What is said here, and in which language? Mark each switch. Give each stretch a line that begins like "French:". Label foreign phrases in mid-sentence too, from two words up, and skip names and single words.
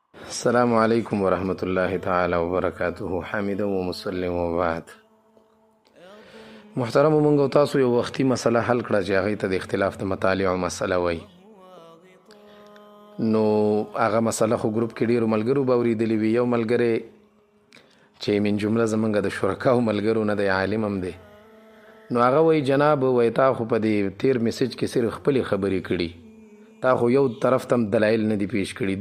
Arabic: السلام علیکم ورحمۃ اللہ تعالی وبرکاتہ. حامد و مسلم وبعد.
Pashto: محترم مونږ تاسو یو وختي مسله حل کړه چې هغې ته د اختلاف د مطالعو مسله وایي. نو هغه مسله خو ګروپ کې ډېرو ملګرو به اورېدلې وي. یو ملګری چې من جمله زمونږ د شرکاو ملګرو نه دی، عالم هم دی، نو هغه وایي جناب وایي تا خو په دې تیر میسج کې صرف خپلې خبرې کړي، تا خو یو طرف ته هم دلایل نه دي پیش کړي.